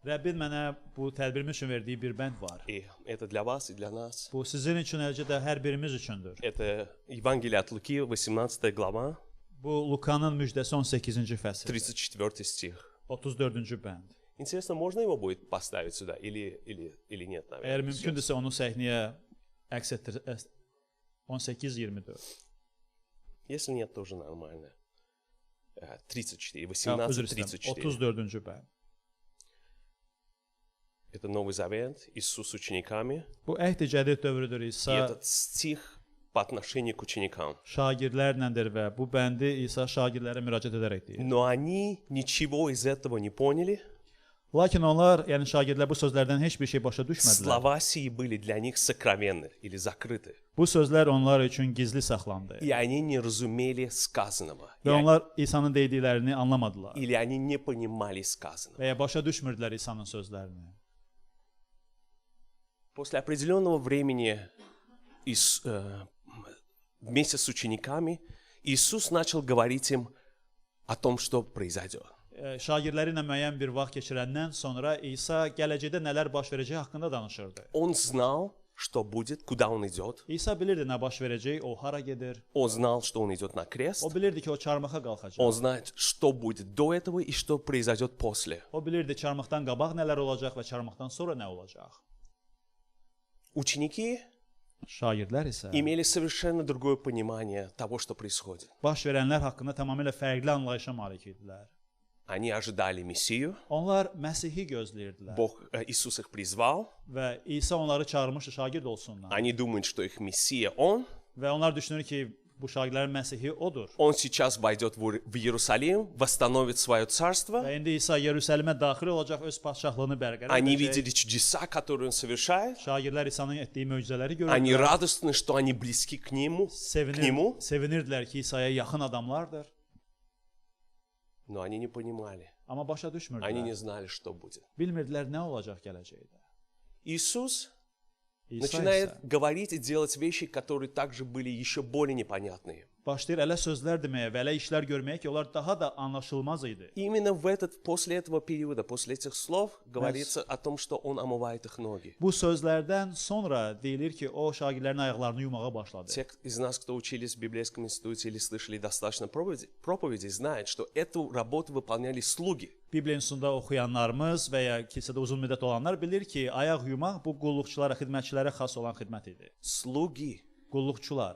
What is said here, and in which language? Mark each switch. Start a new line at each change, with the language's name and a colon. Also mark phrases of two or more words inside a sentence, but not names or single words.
Azerbaijani: Rəbbin mənə bu tədbirimiz üçün verdiyi bir bənd var.
Russian: И это для вас и для нас.
Azerbaijani: Bu sizin üçün, eləcə də hər birimiz üçündür.
Russian: Это Евангелие от Луки, 18 глава,
Azerbaijani: Bu Lukanın müjdəsi 18-ci fəsil,
Russian: 34 стих.
Azerbaijani: 34-cü bənd.
Russian: Интересно, можно его будет поставить сюда или нет,
Azerbaijani: Əgər
Russian: наверное?
Azerbaijani: mümkündürsə onu səhnəyə əks etdir. 18-24.
Russian: Если нет, тоже нормально. 34,
Azerbaijani: Üzr 18, istəyirəm, 34. 34-cü bənd.
Russian: Это Новый Завет, Иисус с учениками.
Azerbaijani: Bu əhd-i cədid dövrüdür.
Russian: И
Azerbaijani: İsa
Russian: этот стих по отношению к ученикам.
Azerbaijani: şagirdlərləndir və bu bəndi İsa şagirdlərə müraciət edərək deyir.
Russian: Но они nичего из этого не поняли.
Azerbaijani: Lakin onlar, yəni şagirdlər bu sözlərdən heç bir şey başa düşmədilər.
Russian: Слова сии были для них сокровенны или закрыты.
Azerbaijani: Bu sözlər onlar üçün gizli saxlandı.
Russian: И они не разумели сказанного.
Azerbaijani: Və onlar İsa'nın dediklərini anlamadılar
Russian: Или они не понимали сказанного.
Azerbaijani: və ya başa düşmürdülər İsa'nın sözlərini.
Russian: После определенного времени вместе с учениками Иисус начал говорить им о том, что произойдет.
Azerbaijani: Şagirdləri ilə müəyyən bir vaxt keçirəndən sonra İsa gələcəkdə nələr baş verəcəyi haqqında danışırdı.
Russian: Он знал, что будет, куда он идет.
Azerbaijani: İsa bilirdi nə baş verəcək, o hara gedir.
Russian: Он знал, что он idет на
Azerbaijani: O
Russian: крест.
Azerbaijani: bilirdi ki, o çarmıxa qalxacaq.
Russian: Он знает, что будет до этого и что произойдет после.
Azerbaijani: O bilirdi çarmıxdan qabaq nələr olacaq və çarmıxdan sonra nə olacaq.
Russian: Ученики
Azerbaijani: Şagirdlər isə
Russian: имели совершенно другое понимание того, что происходит.
Azerbaijani: baş verənlər haqqında tamamilə fərqli anlayışa malik idilər.
Russian: Они ожидали Мессию,
Azerbaijani: Onlar Məsihi gözləyirdilər
Russian: Иисус их призвал.
Azerbaijani: və İsa onları çağırmışdı şagird olsunlar.
Russian: Они думают, что их Мессия Он.
Azerbaijani: Və onlar düşünür ki, bu şagirdlərin Məsihi odur.
Russian: Он сейчас войдет в Иерусалим, восстановит свое царство.
Azerbaijani: Və indi İsa Yerusəlimə daxil olacaq, öz padşahlığını bərqərar
Russian: Они
Azerbaijani: edəcək.
Russian: видели чудеса, которые Он совершает.
Azerbaijani: Şagirdlər İsa'nın etdiyi möcüzələri
Russian: Они
Azerbaijani: görürdülər.
Russian: радостны, что они близки к Нему.
Azerbaijani: Sevinirdilər ki, İsa'ya yaxın adamlardır.
Russian: Но они не понимали.
Azerbaijani: Amma başa
Russian: Они
Azerbaijani: düşmürdülər.
Russian: не знали, что будет.
Azerbaijani: Bilmirdilər nə olacaq gələcəkdə.
Russian: Иисус
Azerbaijani: İsa
Russian: начинает
Azerbaijani: isə
Russian: говорить и делать вещи, которые также были еще более непонятные.
Azerbaijani: başlayır elə sözlər deməyə və elə işlər görməyə ki, onlar daha da anlaşılmaz idi.
Russian: Именно после этого периода, после этих слов, говорится о том, что Он омывает их ноги.
Azerbaijani: Bu sözlərdən sonra deyilir ki, o şagirdlərin ayaqlarını yumağa başladı.
Russian: Те из нас, кто учились в библейском институте или слышали достаточно проповедей, знают, что эту работу выполняли слуги.
Azerbaijani: Bibliya institutunda oxuyanlarımız və ya kilsədə uzun müddət olanlar bilir ki, ayaq yumaq bu qulluqçulara, xidmətçilərə xas olan xidmət idi.
Russian: Слуги.
Azerbaijani: Qulluqçular.